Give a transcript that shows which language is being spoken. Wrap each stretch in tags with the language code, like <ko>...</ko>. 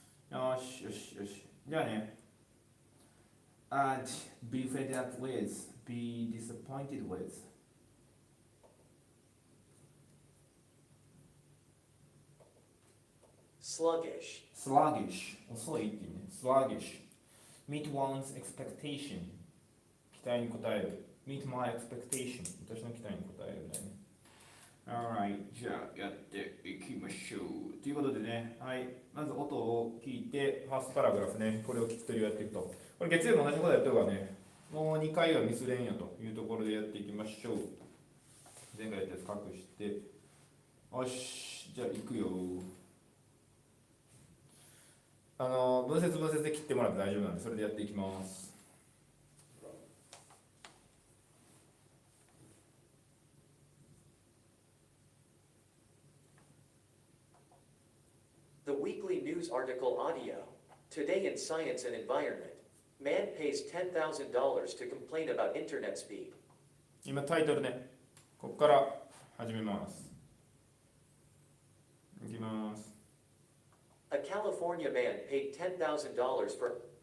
<ja>よしよしよし。じゃあね。</ja> <en>Add, be fed up with, be disappointed with。</en> <ja>sluggish 遅いっていうね。</ja> <en>sluggish meet one's expectation</en> <ja>期待に応える。</ja> <en>meet my expectation</en> <ja>私の期待に応えるんだよね。Alright じゃあやっていきましょうということでね、はい、まず音を聞いてファーストパラグラフね、これを聞き取りをやっていくと、これ月曜日も同じことやった方がね、もう2回はミスれんよというところでやっていきましょう。前回やったやつ隠して、よし、じゃあ行くよ。分節で切ってもらって大丈夫なんで、それでやっていきます。</ja> <en>The weekly news article audio. Today in Science and Environment. Man pays $10,000 to complain about internet speed.</en> <ja>今タイトルね、ここから始めます。</ja> <en>California man paid $10,000 for</en>